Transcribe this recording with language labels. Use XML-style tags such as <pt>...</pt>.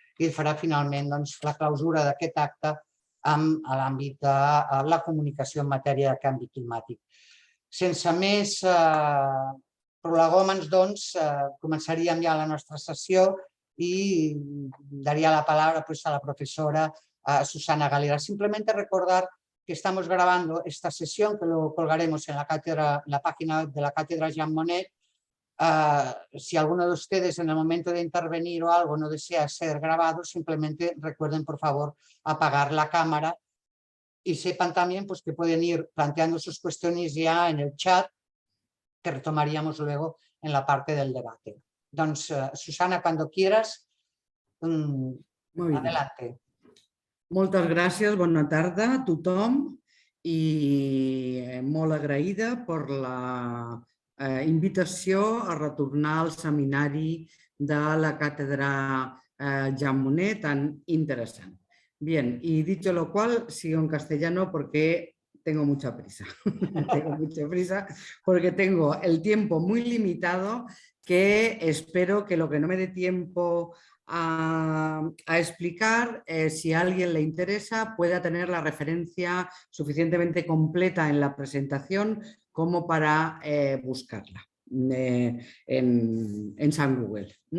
<ca>I ell farà finalment la clausura d'aquest acte amb l'àmbit de la comunicació en matèria de canvi climàtic. Sense més prolegòmens, començaríem ja la nostra sessió</ca> <es>y daría la palabra a la profesora Susana Galera. Simplemente recordar que estamos grabando esta sesión, que lo colgaremos en la página web de la Cátedra Jean Monnet. Si alguno de ustedes en el momento de intervenir o algo no desea ser grabado, simplemente recuerden, por favor, apagar la cámara y sepan también que pueden ir planteando sus cuestiones ya en el chat, que retomaríamos luego en la parte del debate. Doncs, Susana, cuando quieras, adelante.</es> <ca>Moltes gràcies, bona tarda a tothom i molt agraïda per la invitació a retornar al seminari de la Cátedra Jean Monnet tan interesante.</ca> <es>Bien, y dicho lo cual, sigo en castellano porque tengo mucha prisa. Tengo mucha prisa porque tengo el tiempo muy limitado que espero que lo que no me dé tiempo a explicar, si a alguien le interesa, pueda tener la referencia suficientemente completa en la presentación como para buscarla en San Google.</es>